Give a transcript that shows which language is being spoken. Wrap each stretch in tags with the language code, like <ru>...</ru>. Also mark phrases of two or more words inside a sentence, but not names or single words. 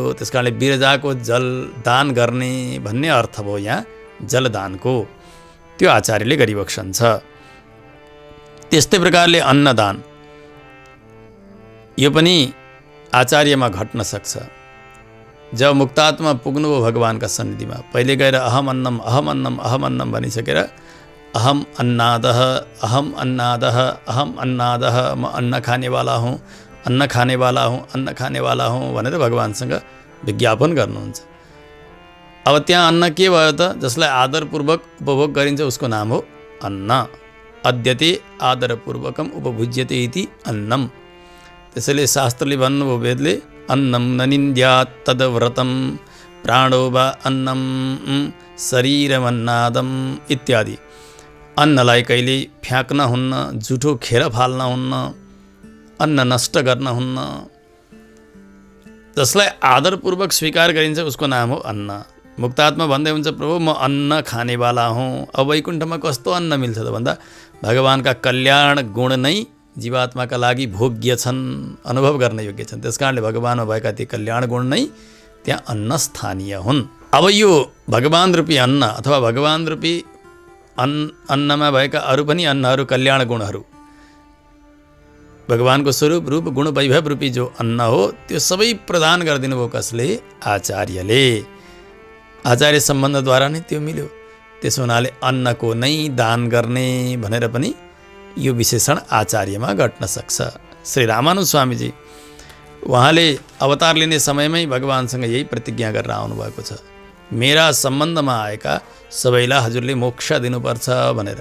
<ne>त्यस कारणले बिरजाको जल दान गर्ने भन्ने अर्थ भयो यहाँ जलदानको, त्यो आचार्यले गरिबक्सन्छ। त्यस्तै प्रकारले अन्नदान यो पनि आचार्यमा घट्न सक्छ। जब मुक्तात्मा पुग्नुभयो भगवानका सन्निधिमा, पहिले गएर</ne> <sa>अहम अन्नम अहम अन्नम अहम अन्नम</sa> <ne>भनिसकेर</ne> <sa>अहम अन्नादह अहम अन्नादह अहम अन्नादह,</sa> <ne>म अन्न खानेवाला हुँ, अन्न खानेवाला हुँ, अन्न खानेवाला हुँ भनेर भगवानसँग विज्ञापन गर्नुहुन्छ। अब त्यहाँ अन्न के भयो त? जसलाई आदरपूर्वक उपभोग गरिन्छ उसको नाम हो अन्न।</ne> <sa>अद्यते आदरपूर्वकम उपभुज्यते इति अन्नम।</sa> <ne>त्यसैले शास्त्रले भन्नुभयो, वेदले,</ne> <sa>अन्नम न निन्द्यात् तद्व्रतम प्राणो वा अन्नम शरीरमन्नादम इत्यादि।</sa> <ne>अन्नलाई कहिले फ्याँक्न हुन्न, जुठो खेर फाल्न हुन्न, अन्न नष्ट गर्न हुन्न। जसलाई आदरपूर्वक स्वीकार गरिन्छ उसको नाम हो अन्न। मुक्तात्मा भन्दै हुन्छ, प्रभु म अन्न खानेवाला हुँ। अब वैकुण्ठमा कस्तो अन्न मिल्छ त भन्दा भगवानका कल्याण गुण नै जीवात्माका लागि भोग्य छन्, अनुभव गर्न योग्य छन्। त्यसकारणले भगवानमा भएका ती कल्याण गुण नै त्यहाँ अन्न स्थानीय हुन्। अब यो भगवान रूपी अन्न अथवा भगवान रूपी अन्नमा भएका अरू पनि अन्नहरू, कल्याण गुणहरू, भगवानको स्वरूप रूप गुण वैभव रूपी जो अन्न हो, त्यो सबै प्रदान गरिदिनु भयो कसले? आचार्यले। आचार्य सम्बन्धद्वारा नै त्यो मिल्यो। त्यसो हुनाले अन्नको नै दान गर्ने भनेर पनि यो विशेषण आचार्यमा घट्न सक्छ। श्री रामानुज स्वामीजी उहाँले अवतार लिने समयमै भगवानसँग यही प्रतिज्ञा गरेर आउनुभएको छ, मेरा सम्बन्धमा आएका सबैलाई हजुरले मोक्ष दिनुपर्छ भनेर।</ne>